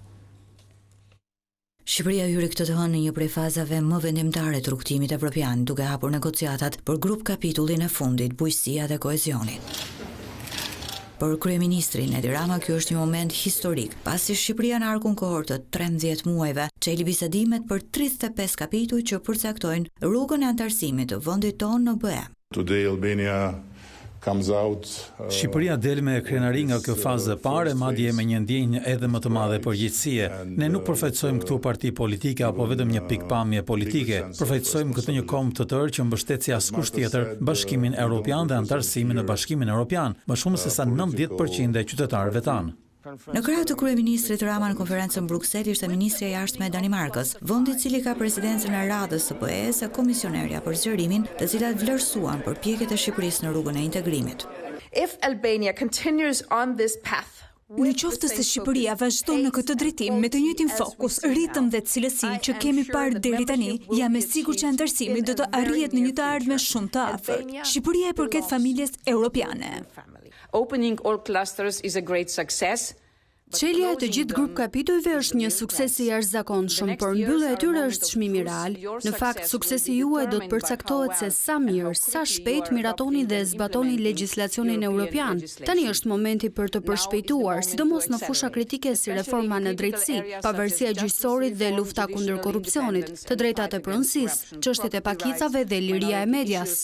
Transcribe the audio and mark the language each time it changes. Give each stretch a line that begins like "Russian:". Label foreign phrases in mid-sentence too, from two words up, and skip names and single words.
Albanian: Shqipëria hyri këtë të hënë në një prej fazave më vendimtare të rrugtimit evropian, duke hapur negociatat për grup kapitullin e fundit, bujqësia dhe kohezioni. Për kryeministrin Edi Rama, ky është një moment historik, pasi Shqipëria në arkun kohor të 13 muajve çeli bisedimet për 35 kapituj që përcaktojnë rrugën e antarësimit të vendit tonë në BE.
English: Today Albania comes out.
Albanian: Shqipëria del me krenari nga kjo fazë e parë, madje me një ndjenjë edhe më të madhe përgjegjësie. Ne nuk përfaqësojmë këtu parti politike apo vetëm një pikpamje politike. Përfaqësojmë këtë një kom të tërë që mbështet si askush tjetër Bashkimin Evropian dhe antarësimin në Bashkimin Evropian, më shumë se sa 90% e qytetarëve tanë. Në krah të kryeministrit Rama në konferencën Bruksel ishte ministri e jashtme e Danimarkës, vendi i cili ka presidencën e radhës së BE-s e komisionerja për zgjerimin, të cilat vlerësuan përpjekjet e Shqipërisë në rrugën e integrimit.
English: If Albania continues on this path,
Albanian: në qoftë se Shqipëria vazhdon në këtë drejtim me të njëjtin fokus, ritëm dhe cilësi që kemi parë deri tani, jam e sigurt që antarësimi do të arrihet në një të ardhme shumë të afërt. Shqipëria e përket familjes europiane.
English: Opening all clusters is a great success.
Albanian: Çelja e të gjithë grup kapitujve është një sukses i jashtëzakonshëm, por mbyllja e tyre është çmimi real. Në fakt, suksesi juaj do të përcaktohet se sa mirë, sa shpejt miratoni dhe zbatoni legjislacionin evropian. Tani është momenti për të përshpejtuar, sidomos në fusha kritike si reforma në drejtësi, pavarësia gjyqësorit dhe lufta kundër korrupsionit, të drejtat e pronësisë, çështjet e pakicave dhe liria e medias.